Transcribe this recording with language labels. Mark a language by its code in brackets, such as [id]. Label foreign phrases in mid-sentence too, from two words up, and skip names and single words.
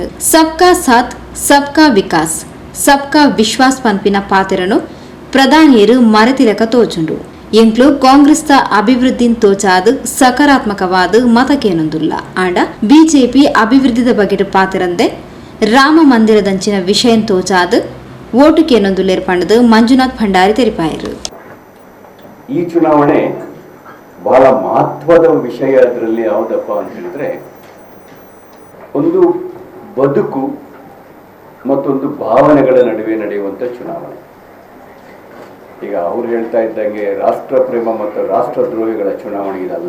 [hi] सबका साथ सबका विकास सबका विश्वास [tcy] ಪನ್ಪಿನ ಪಾತೆರನು ಪ್ರಧಾನಿಯರು ಮರೆತಿಲಕ ತೋಜುಂಡು. ಎಂಕ್ಲು ಕಾಂಗ್ರೆಸ್ದ ಅಭಿವೃದ್ಧಿನ್ ತೋಚಾದು ಸಕಾರಾತ್ಮಕವಾದ ಮತಕೇನೊಂದುಲ್ಲ ಆಂಡ ಬಿಜೆಪಿ ಅಭಿವೃದ್ಧಿದ ಬಗೆಡು ಪಾತೆರಂದೆ ರಾಮ ಮಂದಿರದಂಚಿನ ವಿಷಯನ್ ತೋಚಾದು ಓಟುಕೇನೊಂದುಲ್ಲೇರ್ ಪಂಡದು ಮಂಜುನಾಥ್ ಭಂಡಾರಿ ತೆರಿಪಾಯರು. [kn] ಈ ಚುನಾವಣೆ ಬಹಳ ಮಹತ್ವದ ವಿಷಯ. ಅದರಲ್ಲಿ ಯಾವುದಪ್ಪ ಅಂತ ಹೇಳಿದ್ರೆ, ಒಂದು ಬದುಕು ಮತ್ತೊಂದು ಭಾವನೆಗಳ ನಡುವೆ ನಡೆಯುವಂತ ಚುನಾವಣೆ. ಈಗ ಅವ್ರು ಹೇಳ್ತಾ ಇದ್ದಂಗೆ ರಾಷ್ಟ್ರ ಪ್ರೇಮ ಮತ್ತು ರಾಷ್ಟ್ರದ್ರೋಹಿಗಳ ಚುನಾವಣೆ ಇದಲ್ಲ.